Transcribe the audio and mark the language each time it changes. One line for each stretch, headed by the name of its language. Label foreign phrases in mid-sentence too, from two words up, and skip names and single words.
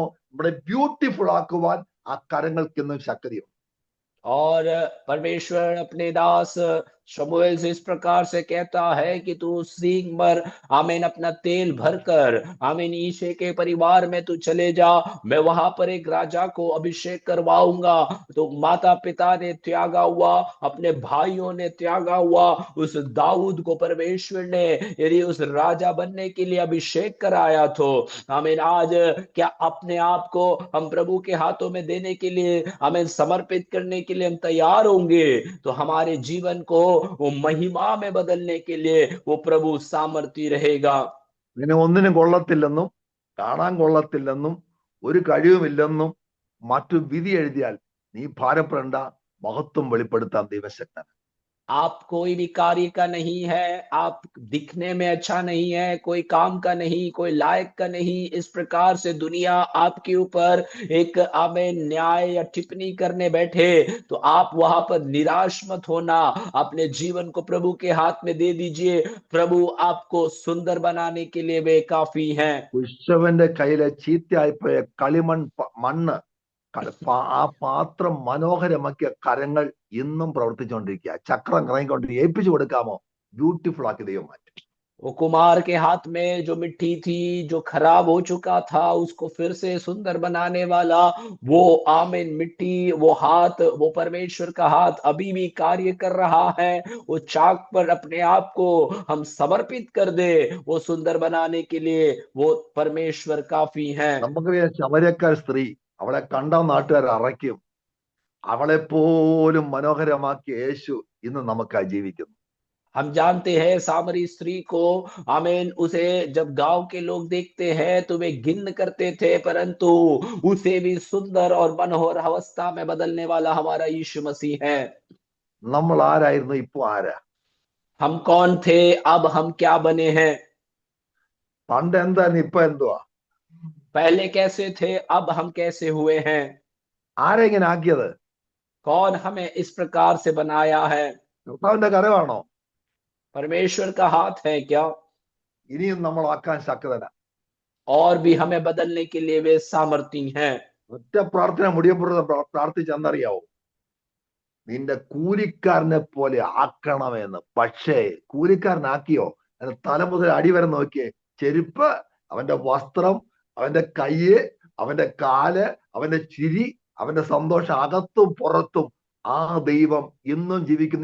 Malayalam: നമ്മുടെ ബ്യൂട്ടിഫുൾ ആക്കുവാൻ ആ കരങ്ങൾക്കെന്നും ശക്തിയുണ്ട്.
Hindi: और परमेश्वर अपने दास शमूएल से इस प्रकार से कहता है कि तू सींग मर, आमीन, अपना तेल भरकर, आमीन, ईशे के परिवार में तू चले जा, मैं वहां पर एक राजा को अभिषेक करवाऊंगा। तो माता पिता ने त्यागा हुआ, अपने भाइयों ने त्यागा हुआ, उस दाऊद को परमेश्वर ने यदि उस राजा बनने के लिए अभिषेक कराया तो आमीन, आज क्या अपने आप को हम प्रभु के हाथों में देने के लिए, आमीन, समर्पित करने के लिए हम तैयार होंगे तो हमारे जीवन को वो महिमा में बदलने के लिए वो प्रभु सामर्थी रहेगा।
Malayalam: നിന്നെ ഒന്നിനും കൊള്ളത്തില്ലെന്നും കാണാൻ കൊള്ളത്തില്ലെന്നും ഒരു കഴിവുമില്ലെന്നും മറ്റു വിധി എഴുതിയാൽ നീ ഭാരപ്പെടേണ്ട, മഹത്വം വെളിപ്പെടുത്താൻ ദൈവശക്തൻ.
Hindi: आप कोई भी कार्य का नहीं है, आप दिखने में अच्छा नहीं है, कोई काम का नहीं, कोई लायक का नहीं, इस प्रकार से दुनिया आपके ऊपर एक आमीन न्याय या टिप्पणी करने बैठे तो आप वहां पर निराश मत होना, अपने जीवन को प्रभु के हाथ में दे दीजिए। प्रभु आपको सुंदर बनाने के लिए वे काफी हैं।
Malayalam: കുശവന്റെ കയ്യിലെ ചീത്തയായിപ്പോയ കളിമൺ മണ്ണ് ആ പാത്രം മനോഹരമാക്കിയ കരങ്ങൾ ഇന്നും പ്രവർത്തിച്ചുകൊണ്ടിരിക്കുക. ചക്രം കറങ്ങിക്കൊണ്ട് ഏൽപ്പിച്ചു കൊടുക്കാമോ? ബ്യൂട്ടിഫുൾ ആക്കി ദൈവം മാറ്റും.
Hindi: वो कुमार के हाथ में जो मिट्टी थी, जो खराब हो चुका था, उसको फिर से सुंदर बनाने वाला वो आमीन मिट्टी, वो हाथ, वो परमेश्वर का हाथ अभी भी कार्य कर रहा है। वो चाक पर अपने आप को हम समर्पित कर दे, वो सुंदर बनाने के लिए वो परमेश्वर काफी है।
Malayalam: നമുക്കറിയാം ശമര്യക്കാർ സ്ത്രീ, അവളെ കണ്ട നാട്ടുകാർ അറയ്ക്കും. അവളെ പോലും മനോഹരമാക്കിയ യേശു ഇന്ന് നമുക്കായി ജീവിക്കുന്നു.
Hindi: हम जानते हैं सामरी स्त्री को, आमीन, उसे जब गांव के लोग देखते हैं तो वे घिन्न करते थे, परंतु उसे भी सुंदर और मनोहर अवस्था में बदलने वाला हमारा यीशु मसीह है।
Malayalam: നമ്മൾ ആരായിരുന്നു, ഇപ്പൊ ആരാ?
Hindi: हम कौन थे, अब हम क्या बने हैं?
Malayalam: പണ്ട് എന്തായിരുന്നു, ഇപ്പൊ എന്തുവാ?
Hindi: पहले कैसे थे, अब हम कैसे हुए हैं?
Malayalam: ആരെങ്ങനെ ആക്കിയത്?
Hindi: कौन हमें इस प्रकार से बनाया है?
Malayalam: കർത്താവിന്റെ കരമാണോ?
Hindi: परमेश्वर का हाथ है क्या?
Malayalam: ഇനിയും നമ്മൾ ആക്കാൻ ശക്തനാ.
Hindi: और भी हमें बदलने के लिए वे सामर्थी हैं।
Malayalam: ഒറ്റ പ്രാർത്ഥന മുടിയപ്പുറത്ത് പ്രാർത്ഥിച്ചെന്നറിയാവോ? നിന്റെ കൂലിക്കാരനെ പോലെ ആക്കണമെന്ന്. പക്ഷേ കൂലിക്കാരനാക്കിയോ? അതിന്റെ തല മുതൽ അടി വരെ നോക്കിയേ. ചെരുപ്പ്, അവന്റെ വസ്ത്രം, അവന്റെ കയ്യ്, അവന്റെ കാല്, അവന്റെ ചിരി, അവന്റെ സന്തോഷം അകത്തും പുറത്തും ആ ദൈവം ഇന്നും ജീവിക്കുന്നു.